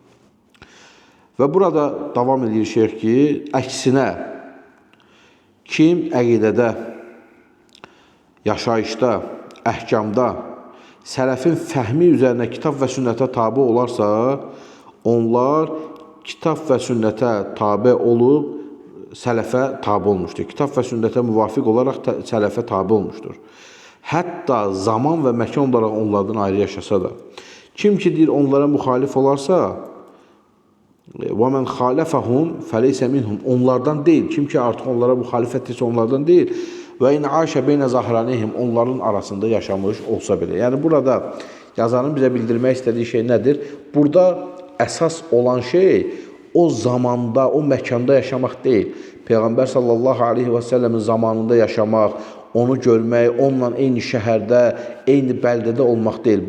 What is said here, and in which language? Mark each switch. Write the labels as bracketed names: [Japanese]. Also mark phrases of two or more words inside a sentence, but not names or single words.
[Azerbaijani] Və burada davam edir şeyh ki, əksinə, kim əqidədə, yaşayışda, əhkamda, sələfin fəhmi üzərinə kitab və sünnətə tabi olarsa, onlar kitab və sünnətə tabi olub, sələfə tabi olmuşdur. Kitab və sünnətə müvafiq olaraq sələfə tabi olmuşdur. Hətta zaman və məkan olaraq onlardan ayrı yaşasa da. Kim ki deyir, onlara müxalif olarsa, [Arabic] وَمَنْ خَالَفَهُمْ فَلَيْسَ مِنْهُمْ. [Azerbaijani] Onlardan deyil. Kim ki artıq onlara müxalifət etsə onlardan deyil. [Arabic] وَاِنْ عَاشَ بَيْنَ زَهْرَانِهِمْ. [Azerbaijani] Onların arasında yaşamış olsa belə. Yəni burada yazanın bizə bildirmək istədiyi şey nədir? Burada əsas olan şey o zamanda, o məkanda yaşamaq deyil. Peyğəmbər [Arabic] صلى الله عليه وسلم [Azerbaijani] zamanında yaşamaq, onu görmək, onunla eyni şəhərdə, eyni bəldədə olmaq deyil.